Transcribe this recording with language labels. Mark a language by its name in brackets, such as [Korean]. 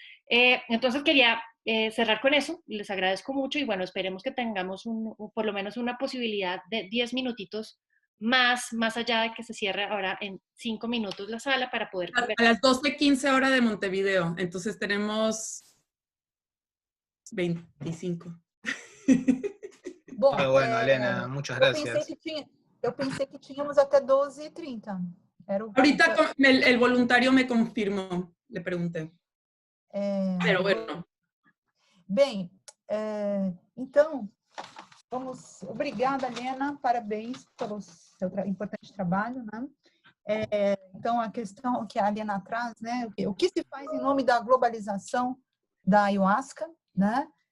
[Spanish] Entonces quería cerrar con eso, les agradezco mucho y bueno, esperemos que tengamos por lo menos una posibilidad de 10 minutitos más allá de que se cierre ahora en 5 minutos la sala para poder... A las 12:15 hora de Montevideo, entonces tenemos 25. [Portuguese] Bom, [Spanish] bueno, Elena, muchas gracias. [Portuguese] Eu pensei que tínhamos até 12h30. [Spanish] Ahorita el voluntario me confirmó, le pregunté. Pero bueno. [Portuguese] Bem, então, obrigada, Helena, parabéns pelo seu importante trabalho, né? Então, a questão que a Helena traz, né? O que se faz em nome da globalização da ayahuasca, né?